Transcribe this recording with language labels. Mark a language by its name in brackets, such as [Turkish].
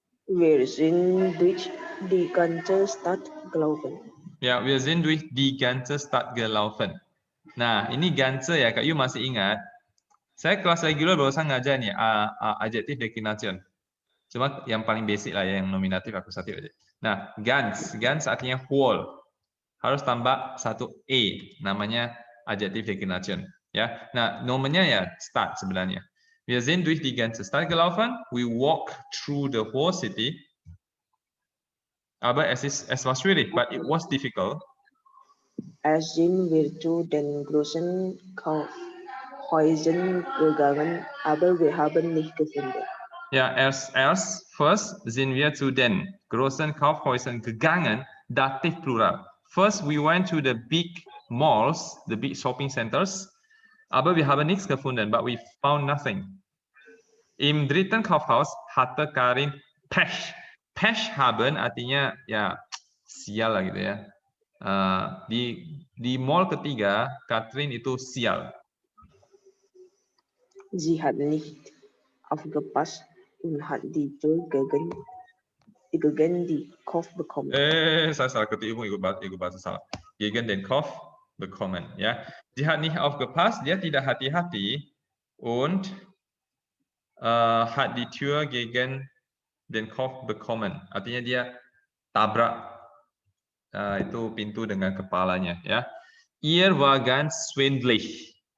[German] Wir sind durch die ganze Stadt gelaufen. Ya, wir sind durch die ganze Stadt gelaufen. [Indonesian] Nah, ini ganze ya, Kak Yu masih ingat? Saya kelas regular barusan ngajar nih, adjektif declination. Cuma yang paling basic lah ya, yang nominatif, akusatif aja. Nah, ganz artinya whole. Harus tambah satu e, namanya adjektif declination. Ya, nah nomornya ya Stadt sebenarnya. [German] Wir sind durch die ganze Stadt gelaufen. [English] We walk through the whole city. [German] Aber es war schwierig, [English] but it was difficult. [German] Es sind wir zu den großen Kaufhäusern gegangen, aber wir haben nicht gefunden. Ja, first sind wir zu den großen Kaufhäusern gegangen, Dativ plural. [English] First we went to the big malls, the big shopping centers, [German] aber wir haben nichts gefunden, [English] but we found nothing. [German] Im dritten Kaufhaus hatte Karin Pech. [Indonesian] Pech haben artinya ya sial lah gitu ya. Di mall ketiga, Katrin itu sial. [German] Sie hat nicht aufgepasst und hat die Tür gegen den Kopf bekommen. [Indonesian] Saya salah ketik ikut bahasa salah. [German] Gegen den Kopf bekommen. Ya, sie hat nicht aufgepasst, [Indonesian] dia tidak hati-hati [German] und hat die Tür gegen den Kopf bekommen. [Indonesian] Artinya dia tabrak itu pintu dengan kepalanya. [German] Ya, ihr war ganz schwindelig.